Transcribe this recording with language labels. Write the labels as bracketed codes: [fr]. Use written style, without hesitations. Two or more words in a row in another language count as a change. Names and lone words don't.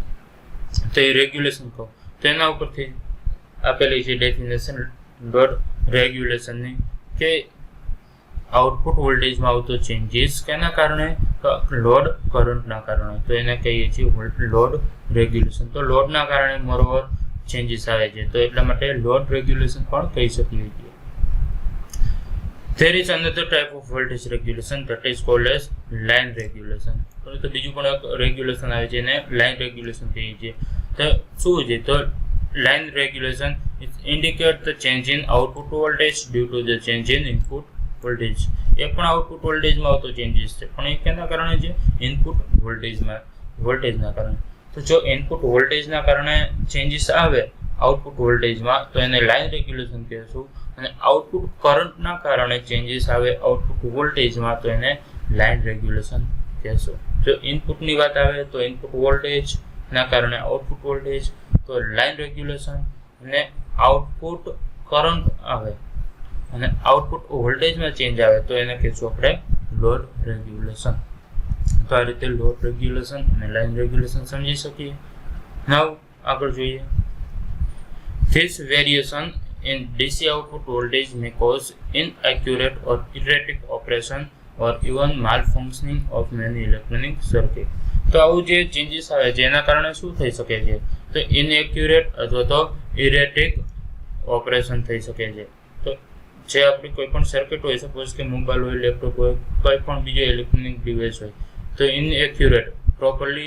[gu] તો એ [en] regulation curve [gu] તો એના ઉપરથી આપેલી છે [en] definition load regulationની [gu] કે [en] output voltageમાં [gu] આવતો ચેન્જીસ કેના કારણે? [en] load currentના [gu] કારણે. તો એને કહીએ છીએ [en] load regulation. [gu] તો લોડના કારણે [en] moreover changes [gu] આવે છે, તો એટલા માટે [en] load regulation [gu] પણ કહી શકીએ છીએ. [en] There is another type of voltage regulation that is called as line regulation. [gu] તો બીજું પણ એક રેગ્યુલેશન આવે છે એને [en] line regulation [gu] કહીએ છીએ. તો શું છે? [en] તો line regulation it indicate the change in output voltage due to the change in input voltage. [gu] એ પણ [en] output voltageમાં [gu] આવતો ચેન્જીસ છે, પણ એ કેના કારણે છે? [en] input voltageના [gu] કારણે. તો જો [en] input voltageના [gu] કારણે ચેન્જીસ આવે [en] output voltageમાં [gu] તો એને [en] line regulation [gu] કહેશું, અને [en] output currentના [gu] કારણે ચેન્જીસ આવે [en] output voltageમાં [gu] તો એને [en] line regulation [gu] કહેશું. જો ઇનપુટની વાત આવે તો [en] input voltageના [gu] કારણે [en] output voltage [gu] તો [en] line regulation, [gu] અને [en] output current [gu] આવે અને [en] output voltageમાં [gu] ચેન્જ આવે તો એને કહેશું આપણે [en] load regulation. [gu] તો આ રીતે [en] load regulation [gu] અને [en] line regulation [gu] સમજી શકીએ. નાવ આગળ જોઈએ. [en] This variation in DC output voltage may cause inaccurate or erratic operation or even malfunctioning of many electronic circuit. [gu] તો આવું જે ચેન્જીસ આવે છે એના કારણે શું થઈ શકે છે? તો ઇનએક્યુરેટ અથવા તો [en] erratic operation [gu] થઈ શકે છે. તો જે આપણી કોઈ પણ સર્કિટ હોય, સપોઝ કે મોબાઈલ હોય, લેપટોપ હોય, કોઈ પણ બીજો [en] electronic device [gu] હોય, તો [en] inaccurate properly